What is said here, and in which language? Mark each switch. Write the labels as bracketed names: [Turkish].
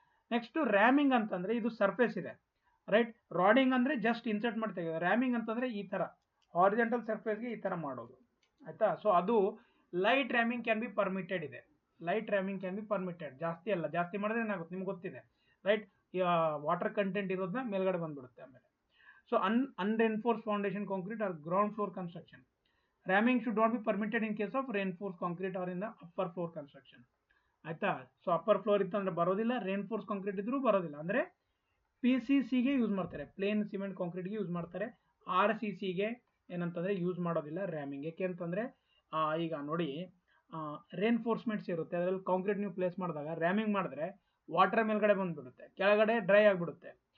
[Kannada] Next ರ್ಯಾಮಿಂಗ್ ಅಂತಂದರೆ ಇದು surface ಇದೆ, ರೈಟ್? ರಾಡಿಂಗ್ ಅಂದರೆ ಜಸ್ಟ್ ಇನ್ಸರ್ಟ್ ಮಾಡಿ ತೆಗೆಯೋದು. ರ್ಯಾಮಿಂಗ್ ಅಂತಂದರೆ ಈ ಥರ ಹಾರಿಜೆಂಟಲ್ ಸರ್ಫೇಸ್ಗೆ ಈ ಥರ ಮಾಡೋದು, ಆಯಿತಾ? ಸೊ ಅದು [English] light ramming can be permitted [Kannada] ಇದೆ. [English] light ramming can be permitted, [Kannada] ಜಾಸ್ತಿ ಅಲ್ಲ. ಜಾಸ್ತಿ ಮಾಡಿದ್ರೆ ಏನಾಗುತ್ತೆ ನಿಮ್ಗೆ ಗೊತ್ತಿದೆ, ರೈಟ್? ವಾಟರ್ ಕಂಟೆಂಟ್ ಇರೋದನ್ನ ಮೇಲ್ಗಡೆ ಬಂದ್ಬಿಡುತ್ತೆ ಆಮೇಲೆ. [English] So unreinforced foundation concrete or ground floor construction. Ramming should not be permitted in case of reinforced concrete or in the upper floor construction. [Kannada] ಆಯ್ತಾ? ಸೊ ಅಪ್ಪರ್ ಫ್ಲೋರ್ ಇತ್ತು ಅಂದರೆ ಬರೋದಿಲ್ಲ, ರೇನ್ಫೋರ್ಸ್ ಕಾಂಕ್ರೀಟ್ ಇದ್ರೂ ಬರೋದಿಲ್ಲ. ಅಂದರೆ PCCಗೆ ಯೂಸ್ ಮಾಡ್ತಾರೆ, ಪ್ಲೇನ್ ಸಿಮೆಂಟ್ ಕಾಂಕ್ರೀಟ್ಗೆ ಯೂಸ್ ಮಾಡ್ತಾರೆ. RCCಗೆ ಏನಂತಂದರೆ ಯೂಸ್ ಮಾಡೋದಿಲ್ಲ ರ್ಯಾಮಿಂಗ್. ಯಾಕೆ ಅಂತಂದರೆ ಈಗ ನೋಡಿ, ರೇನ್ಫೋರ್ಸ್ಮೆಂಟ್ಸ್ ಇರುತ್ತೆ, ಅದರಲ್ಲಿ ಕಾಂಕ್ರೀಟ್ ನೀವು ಪ್ಲೇಸ್ ಮಾಡಿದಾಗ ರ್ಯಾಮಿಂಗ್ ಮಾಡಿದ್ರೆ ವಾಟರ್ ಮೇಲ್ಗಡೆ ಬಂದುಬಿಡುತ್ತೆ, ಕೆಳಗಡೆ ಡ್ರೈ ಆಗಿಬಿಡುತ್ತೆ.